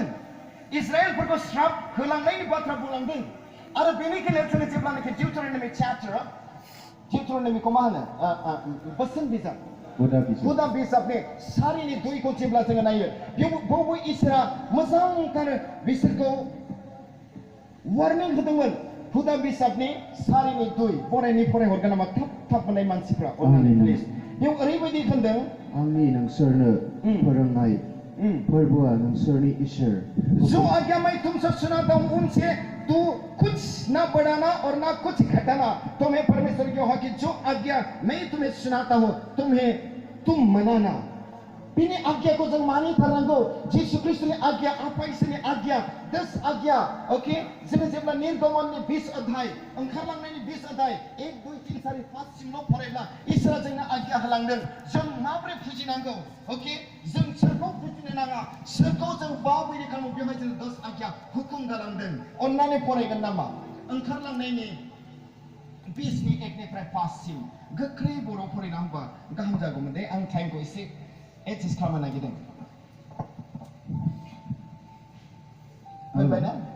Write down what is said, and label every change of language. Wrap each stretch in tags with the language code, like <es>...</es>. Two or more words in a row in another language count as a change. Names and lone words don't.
<brx>इजराइलफोरखौ श्राप होलांनायनि बाथ्रा बुंलांदों आरो बेनिखायनो जोङो जेब्लानाखि डिउटरनमी चैप्टर डिउटरनमीखौ मा होनो बोसोन बिजाब हुदा बिजाबनि सारिनि 2 खौ जेब्ला जोङो नायो बेयावबो इसोरा मोजांथार बिसोरखौ वार्निं होदोंमोन हुदा बिजाबनि सारिनि 2 फरायहरगोन नामा थाब मोननाय मानसिफ्रा प्लिज बेयाव ओरैबायदि होनदों आंनि नोंसोरनो फोरोंनाय फोरबोआ नोंसोरनि इसोर</brx> <hi>जो आज्ञा मैं तुमसे सुनाता हूँ उनसे तू कुछ ना बढ़ाना और ना कुछ घटाना तुम्हें परमेश्वर की होगा कि जो आज्ञा मैं तुम्हें सुनाता हूँ तुम मनाना</hi> <brx>बिनि आज्ञाखौ जों मानि थारनांगौ जिसु ख्रिस्टनि आज्ञा आफा इसोरनि आज्ञा 10 आज्ञा ओके जोङो जेब्ला निर्गमननि 20 अध्याय ओंखारलांनायनि 20 अध्याय 1 2 3 4 5 सिमल' फरायब्ला इसोरा जोंनो आज्ञा होलांदों जों माबोरै फुजिनांगौ ओके जों सोरखौ फुजिनो नाङा सोरखौ जों माबोरै खालामो बेवहाय जों 10 आज्ञा हुकुम गालांदों अन्नानै फरायगोन नामा ओंखारलांनायनि 20 नि 1 निफ्राय 5 सिम गोख्रै बर' फरायना होबा गाहाम जागौमोन दे आं टाइमखौ एसे एडजास्ट खालामनो नागिरदों मोनबाय ना</brx>